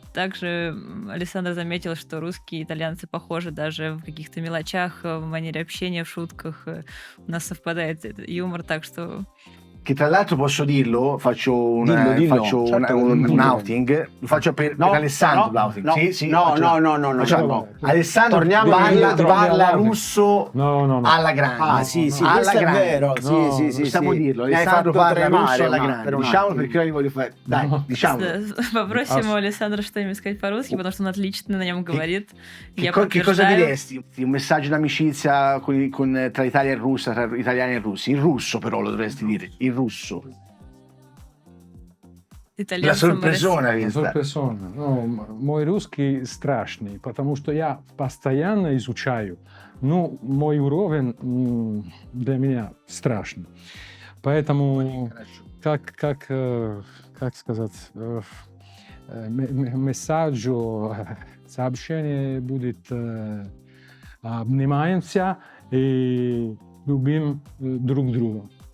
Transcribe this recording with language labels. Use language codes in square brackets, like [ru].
[ru] Также Алессандро заметил, что русские и итальянцы похожи даже в каких-то мелочах, в манере общения, в шутках. У нас совпадает этот юмор, так что... [it] Che tra l'altro posso dirlo, faccio un outing, lo faccio per Alessandro l'outing. Alessandro parla russo alla grande. Sì, questo è vero. Possiamo dirlo, Alessandro parla russo alla grande. Diciamolo perché io voglio fare. Dai, diciamolo. [ru] Pопросим у Алессандра что-нибудь сказать по-русски, потому что он отлично на нем говорит. [it] Che cosa diresti? Un messaggio d'amicizia tra Italia e Russia, tra italiani e russi. In russo però lo dovresti dire. Russo. La sorpresona. [ru] Ну, мой русский страшный, потому что я постоянно изучаю. Ну, мой уровень для меня страшный. Поэтому, как сказать, месседжу, сообщение будет обнимаемся и любим друг друга.